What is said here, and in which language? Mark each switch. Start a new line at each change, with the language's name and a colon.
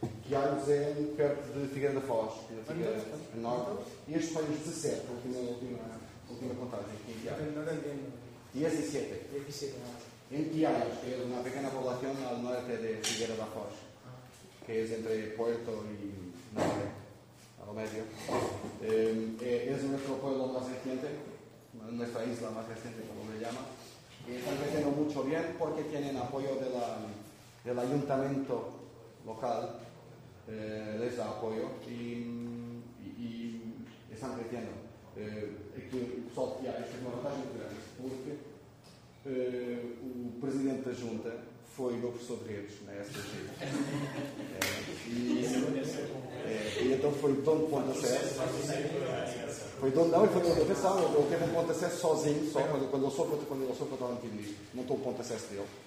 Portuguese: Kiais é perto de Figueira da Foz, a norte. E este foi os 17, a última contagem. Aqui em Kiais. 17. Em Kiais, que é uma pequena população na norte de Figueira da Foz, que é entre Porto e Norte.
Spanish: Es un metropolo más reciente, en nuestra isla más reciente, como le llama, están creciendo mucho bien porque tienen apoyo de la, del ayuntamiento local, les da apoyo y están creciendo.
Portuguese: O presidente da junta foi o meu professor de redes na SPG. E então foi o dono de ponto de acesso. Foi dono, não, ele foi o dono de acesso. Eu teve um ponto de acesso sozinho, só quando ele soube que eu estava no time disto. Montou o ponto de acesso dele.